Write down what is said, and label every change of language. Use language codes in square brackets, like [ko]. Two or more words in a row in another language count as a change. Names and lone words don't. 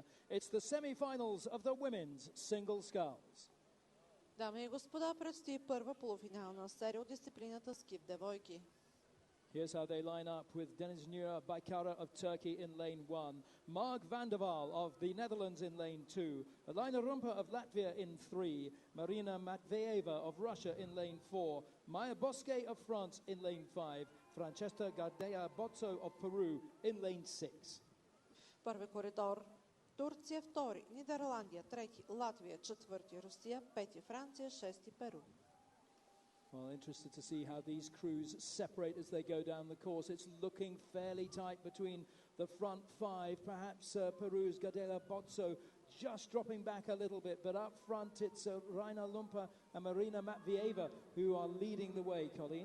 [en] It's the semi-finals of the women's single sculls. [bg] Дами и господа, предстои първа полуфинална серия от дисциплината скиф девойки. [en] Here's how they line up with Deniz Nura Baykara of Turkey in lane 1, Marg van der Waal of the Netherlands in lane 2, Elina Rumpa of Latvia in 3, Marina Matveeva of Russia in lane 4, Maya Bosque of France in lane 5, Francesca Gardea Bozzo of Peru in lane 6. [bg] Първи коридор Турция, втори Нидерландия, трети Латвия, четвърти Русия, пети Франция, шести Перу. [en] Well, interested to see how these crews separate as they go down the course. It's looking fairly tight between the front five. Perhaps Peru's Gardela Bozzo just dropping back a little bit, but up front it's Raina Lumpa and Marina Matveeva who are leading the way, Colleen.